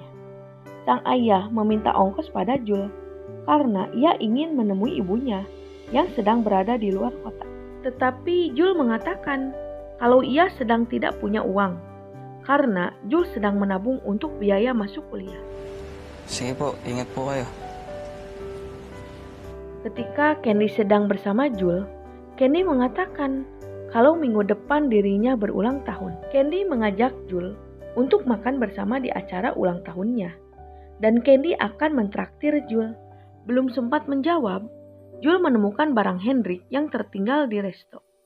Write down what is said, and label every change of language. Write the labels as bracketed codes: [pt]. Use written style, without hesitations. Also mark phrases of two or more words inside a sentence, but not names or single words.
[id] Sang ayah meminta ongkos pada Jul karena ia ingin menemui ibunya yang sedang berada di luar kota. Tetapi Jul mengatakan kalau ia sedang tidak punya uang karena Jul sedang menabung untuk biaya masuk kuliah. [tl] Sige po, ingat po kayo. [id] Ketika Candy sedang bersama Jul, Candy mengatakan kalau minggu depan dirinya berulang tahun. Candy mengajak Jul untuk makan bersama di acara ulang tahunnya. Dan Candy akan mentraktir Jul. Belum sempat menjawab, Jul menemukan barang Hendrik yang tertinggal di resto.